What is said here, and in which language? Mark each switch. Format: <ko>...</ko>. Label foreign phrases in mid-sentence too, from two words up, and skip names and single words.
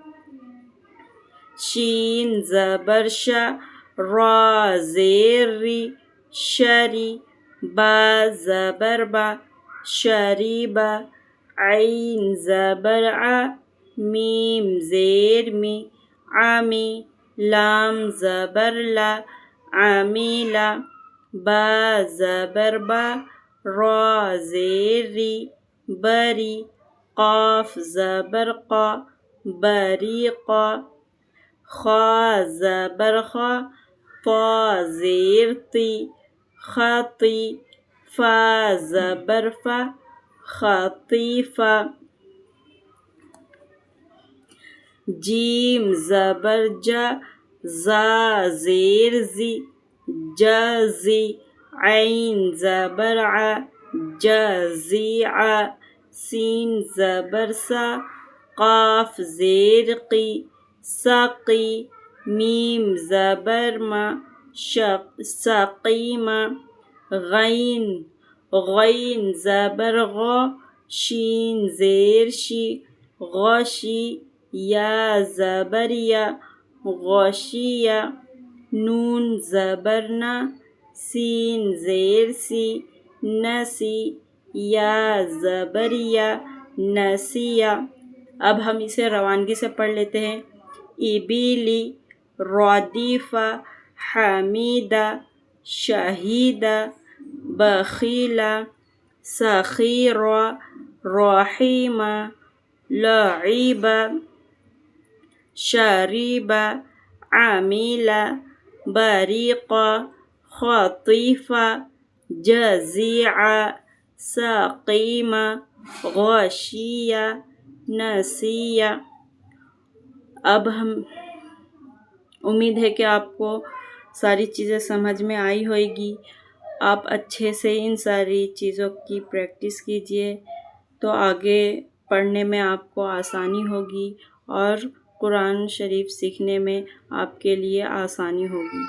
<ur>شین زبر شا را زیر ری شری با زبر با شریبہ عین زبر ع میم زیر می عمی لام زبر لا عمیلا با زبر با را زیر ری بری قاف زبر قا بریقا خا زبر خا طا زیر طی خطی فا زبر فا خطیفہ جیم زبر جا زا زیر زی جزی عین زبر ع جزیع سین زبر سا قاف زیر قی سقی میم زبر ما سقیمہ غین غین زبر غا شین زیر شی غشی یا زبر یا غشیہ نون زبر نا سین زیر سی نسی یا زبر یا نسیہ اب ہم اسے روانگی سے پڑھ لیتے ہیں</ur> <ar>ابیلی ردیفہ حمیدہ شہیدہ بخیلہ سخیرہ رحیمہ لعیبہ شریبہ عمیلہ بریقہ خطیفہ جزیعہ سقیمہ غشیہ نسیہ</ar> <ur>اب ہم امید ہے کہ آپ کو ساری چیزیں سمجھ میں آئی ہوئے گی. آپ اچھے سے ان ساری چیزوں کی پریکٹس کیجیے تو آگے پڑھنے میں آپ کو آسانی ہوگی اور قرآن شریف سیکھنے میں آپ کے لیے آسانی ہوگی.</ur>